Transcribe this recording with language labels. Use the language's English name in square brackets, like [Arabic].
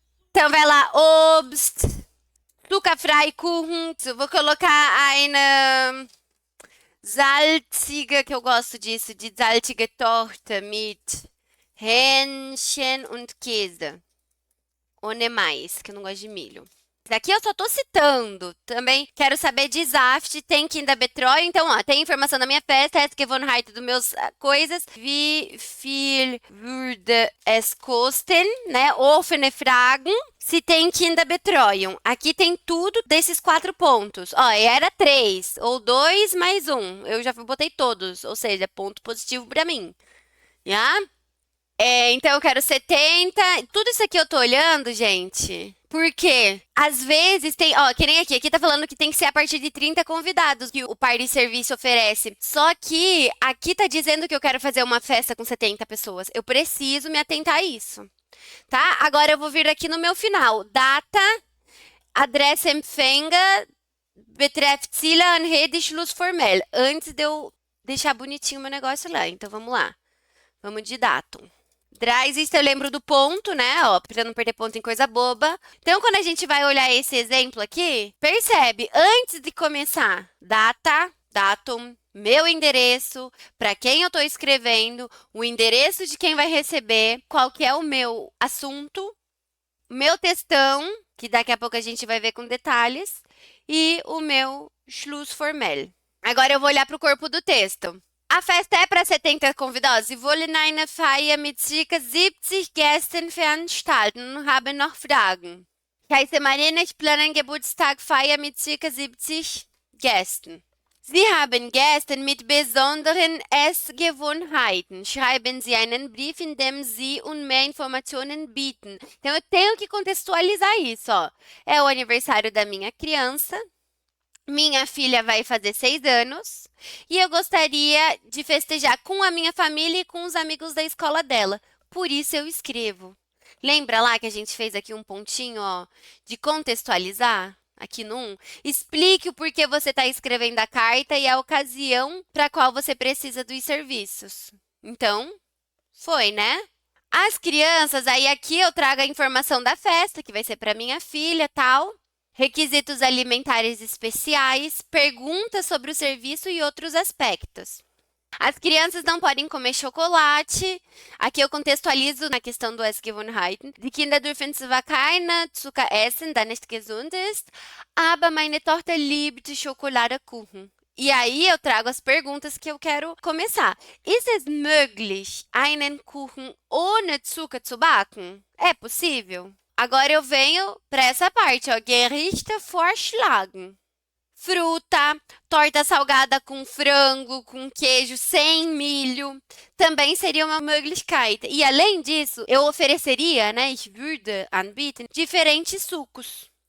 [Portuguese] Então vai lá, [German] Obst, zuckerfrei Kuchen. [Portuguese] Eu vou colocar [German] eine salzige, [Portuguese] que eu gosto disso, de [German] salzige Torte mit Hähnchen und Käse. Ohne [Portuguese] mais, que eu não gosto de milho. Daqui eu só tô citando. Também quero saber de Saft, tem Kinderbetreuung. Então, ó, tem informação da minha festa, Essgewohnheit dos meus coisas. [German] Wie viel würde es kosten, né? Offene Fragen. Se tem Kinderbetreuung. [Portuguese] Aqui tem tudo desses 4 pontos. Ó, era 3, ou 2 mais 1. Eu já botei todos, ou seja, ponto positivo pra mim. Já? Então eu quero 70. Tudo isso aqui eu tô olhando, gente. Porque às vezes tem, ó, que nem aqui tá falando que tem que ser a partir de 30 convidados que o par de serviço oferece. Só que aqui tá dizendo que eu quero fazer uma festa com 70 pessoas. Eu preciso me atentar a isso. Tá? Agora eu vou vir aqui no meu final. [German] Data, Adresse Empfänger, Betreff Ziele, Anrede, Schluss formell. [Portuguese] Antes de eu deixar bonitinho o meu negócio lá. Então vamos lá. Vamos de datum. Dreisest, eu lembro do ponto, né? Ó, pra não perder ponto em coisa boba. Então, quando a gente vai olhar esse exemplo aqui, percebe, antes de começar, data, datum, meu endereço, para quem eu tô escrevendo, o endereço de quem vai receber, qual que é o meu assunto, meu textão, que daqui a pouco a gente vai ver com detalhes, e o meu Schlussformel. Agora eu vou olhar para o corpo do texto. A festa é para 70 convidados. [German] Sie wollen eine Feier mit ca. 70 Gästen veranstalten und haben noch Fragen. Ich heiße Marina, ich plane eine Geburtstagfeier mit ca. 70 Gästen. Sie haben Gäste mit besonderen Essgewohnheiten. Schreiben Sie einen Brief, in dem Sie mehr Informationen bieten. [Portuguese] Então, eu tenho que contextualizar isso, ó. É o aniversário da minha criança. Minha filha vai fazer 6 anos e eu gostaria de festejar com a minha família e com os amigos da escola dela. Por isso eu escrevo. Lembra lá que a gente fez aqui um pontinho, ó, de contextualizar? Aqui no 1, explique o porquê você está escrevendo a carta e a ocasião para a qual você precisa dos serviços. Então, foi, né? As crianças, aí aqui eu trago a informação da festa, que vai ser para minha filha, tal. Requisitos alimentares especiais, perguntas sobre o serviço e outros aspectos. As crianças não podem comer chocolate. Aqui eu contextualizo na questão do Essgewohnheiten. [German] Die Kinder dürfen zwar keine Zucker essen, da nicht gesund ist, aber meine Tochter liebt Schokoladekuchen. [Portuguese] E aí eu trago as perguntas que eu quero começar. [German] Ist es möglich, einen Kuchen ohne Zucker zu backen? [Portuguese] É possível? Agora eu venho para essa parte, ó. [German] Gerichte vorschlagen. [Portuguese] Fruta, torta salgada com frango, com queijo, sem milho, também seria uma Möglichkeit. E além disso, eu ofereceria, né, [German] ich würde anbieten, [Portuguese] diferentes sucos.